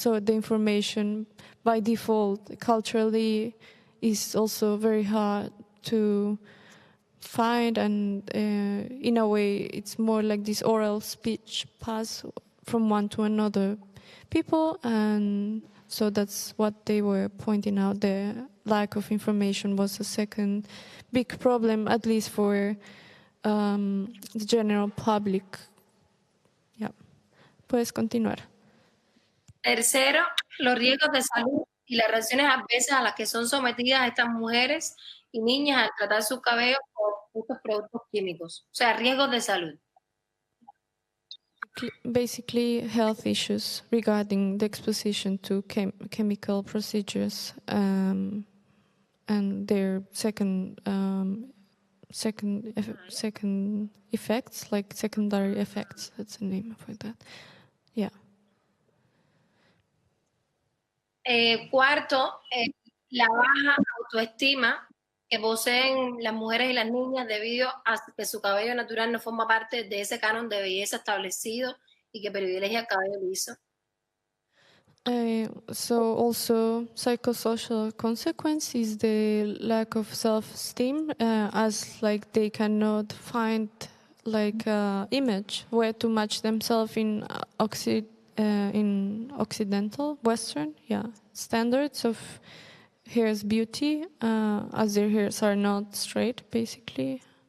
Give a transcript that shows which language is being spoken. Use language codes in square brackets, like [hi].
[en] So the information by default culturally is also very hard to find, and in a way it's more like this oral speech pass from one to another people, and so that's what they were pointing out. The lack of information was a second big problem, at least for the general public. [es] Yeah. Puedes continuar. Tercero, los riesgos de salud y las reacciones adversas a las que son sometidas estas mujeres y niñas al tratar su cabello con estos productos químicos. O sea, riesgos de salud. [en] Basically, health issues regarding the exposition to chemical procedures, and their second effects, like secondary effects. That's the name for that. Yeah. [es] Cuarto, la baja autoestima que poseen las mujeres y las niñas debido a que su cabello natural no forma parte de ese canon de belleza establecido y que privilegia el cabello liso. [en] So also psychosocial consequence is the lack of self-esteem, as like they cannot find like image where to match themselves in Occidental, Western, standards of hair's beauty, as their hairs are not straight, basically.